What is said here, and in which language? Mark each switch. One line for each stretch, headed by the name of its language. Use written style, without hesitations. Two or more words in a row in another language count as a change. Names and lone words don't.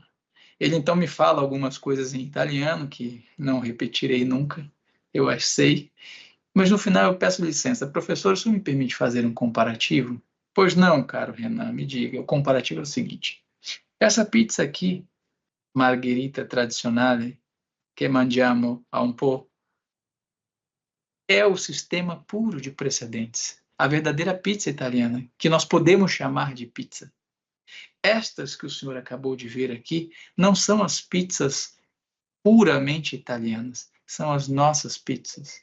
Portuguese: Ele então me fala algumas coisas em italiano que não repetirei nunca, eu as sei, mas no final eu peço licença. Professor, o senhor me permite fazer um comparativo? Pois não, caro Renan, me diga. O comparativo é o seguinte. Essa pizza aqui,
Italian: margherita tradizionale, che mangiamo a un po',
Portuguese: é o sistema puro de precedentes. A verdadeira pizza italiana, que nós podemos chamar de pizza. Estas que o senhor acabou de ver aqui não são as pizzas puramente italianas, são as nossas pizzas.